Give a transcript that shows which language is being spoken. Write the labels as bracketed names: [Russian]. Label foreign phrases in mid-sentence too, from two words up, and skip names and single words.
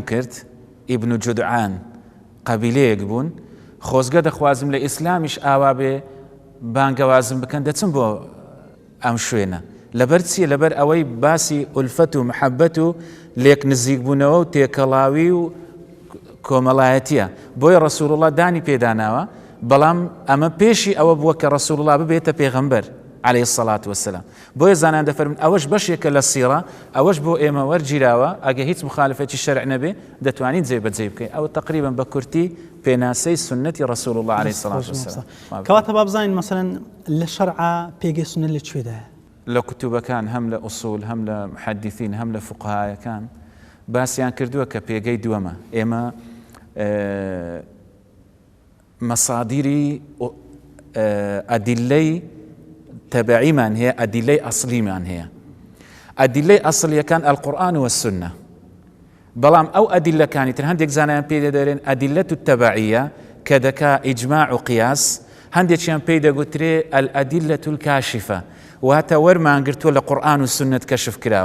[Central Kurdish] کرد ئیبن جودعان قەبیلەیەک بوون خۆزگە دەخوازم لە ئیسلامیش ئاوا بێ بانگەوازم بکەن دەچم بۆ ئەم شوێنە لەبەر چیە لەبەر ئەوەی باسی ئولفەت و محەبەت و لێک نزیک بوونەوە و تێکەڵاوی و کۆمەڵایەتیە بۆیە ڕەسوول الله دانی پێداناوە بەڵام ئەمە پێشی ئەوە بووە کە ڕەسوول الله ببێتە پێغەمبەر [Arabic] عليه الصلاة والسلام [Central Kurdish] بۆیە زانان دەفەرمون ئەوەش بەشێکە لە سیرە ئەوەش بۆ ئێمە وەرگیراوە ئەگە هیچ مخالفەتی شەرع نەبێ دەتوانین جێبەجێ بکەین ئەوە تقریبا بە کورتی پێناسەی سنەتی ڕەسوول الله [Arabic] عليه الصلاة والسلام [Central Kurdish] کەواتە با بزانین مەسەلەن لە شەرعا پێگەی سنەت لەکوێدایە لە کتوبەکان هەم لە ئوسوول هەم لە محەدیثین هەم لە فوقهایەکان باسییان کردووە کە پێگەی دووەمە ئێمە مەسادیری ئەدیلەی تەبعیمان هەیە ئەدیلەی ئەسلیمان هەیە ئەدیلەی ئەسلیەکان [Arabic] القورئان والسنە [Central Kurdish] بەڵام ئەو ئەدیلەکانی تر هەندێک زانایان پێ دەدەرێن [Arabic] ئەدیلەت التەبعیە [Central Kurdish] کە دەکا ئیجماع و قیاس هەندێکیان پێی دەگوترێ [Arabic] الئەدیلەت الکاشفە [Central Kurdish] واتە وەرمانگرتووە لە قورئان و سنت کەشف کراوە